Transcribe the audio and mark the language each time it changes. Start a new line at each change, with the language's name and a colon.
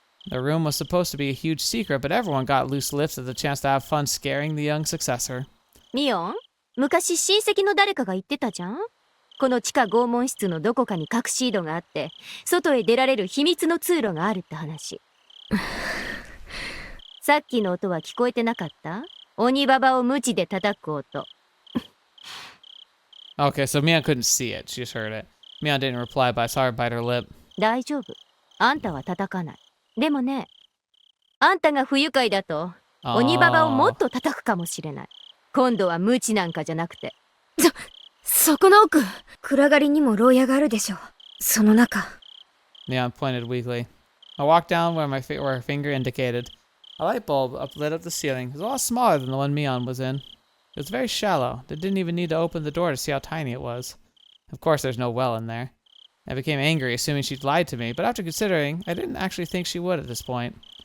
English: The room was supposed to be a huge secret, but everyone got loose lips at the chance to have fun scaring the young successor.
Japanese: ミオン、昔親戚の誰かが言ってたじゃん。この地下拷問室のどこかに隠し井戸があって、外へ出られる秘密の通路があるって話。さっきの音は聞こえてなかった？鬼ババを鞭で叩く音。
English: Okay, so Mion couldn't see it. She just heard it. Mion didn't reply, but I saw her bite her lip.
Japanese: 大丈夫。あんたは叩かない。でもね、あんたが不愉快だと、鬼ババをもっと叩くかもしれない。今度は鞭なんかじゃなくて。そこの奥、暗がりにも牢屋があるでしょ。その中。
English: Mion pointed weakly. I walked down where her finger indicated. A light bulb lit up the ceiling. It was a lot smaller than the one Mion was in. It was very shallow. They didn't even need to open the door to see how tiny it was. Of course, there's no well in there. I became angry, assuming she'd lied to me, but after considering, I didn't actually think she would at this point.